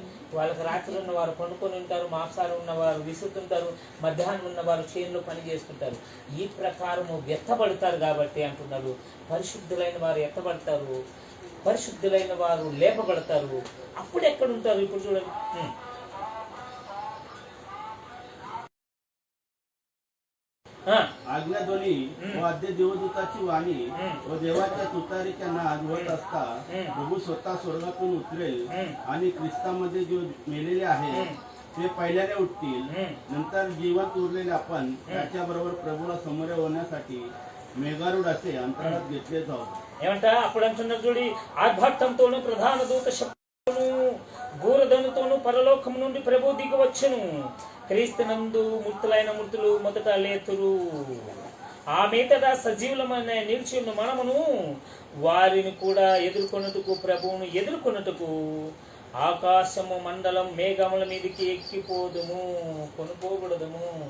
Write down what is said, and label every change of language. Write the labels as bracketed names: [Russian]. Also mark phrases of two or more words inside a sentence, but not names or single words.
[Telugu] వాళ్ళకి రాత్రి ఉన్నవారు పండుకొని ఉంటారు, మాంసాలు ఉన్నవారు విసురుతుంటారు, మధ్యాహ్నం ఉన్నవారు చేనులో పని చేస్తుంటారు. ఈ ప్రకారము ఎత్తబడతారు కాబట్టి అంటున్నారు పరిశుద్ధులైన వారు ఎత్తబడతారు, పరిశుద్ధులైన వారు లేపబడతారు. అప్పుడు ఎక్కడ ఉంటారు? ఇప్పుడు చూడండి. [Marathi] आज्ञाध्वनी व आद्य देवदूताची वाणी व देवाच्या तुतारीच्या नाद होत असता प्रभू स्वतः स्वर्गातून उतरेल आणि ख्रिस्तामध्ये जे मेलेले आहेत ते पहिल्याने उठतील. नंतर जिवंत उरलेले आपण त्याच्याबरोबर प्रभूला समोर होण्यासाठी मेघारूढ असे अंतराळात घेतले जाऊ. [Telugu] ఏమంట అప్పుడు అంటున్నారు చూడి, ఆర్భాటంతోను ప్రధాన దూత శబ్దమును భూరధనుతోను పరలోకం నుండి ప్రభు దిగి వచ్చెను. క్రీస్తునందు మృతులైన మృతులు మొదట లేతురు. ఆ మీదట సజీవులమైన నిలిచి ఉన్న మనమును వారిని కూడా ఎదుర్కొన్నట్టుకు ప్రభువును ఎదుర్కొన్నట్టుకు ఆకాశము మండలం మేఘముల మీదకి ఎక్కిపోదుము, కొనుకోబడదుము.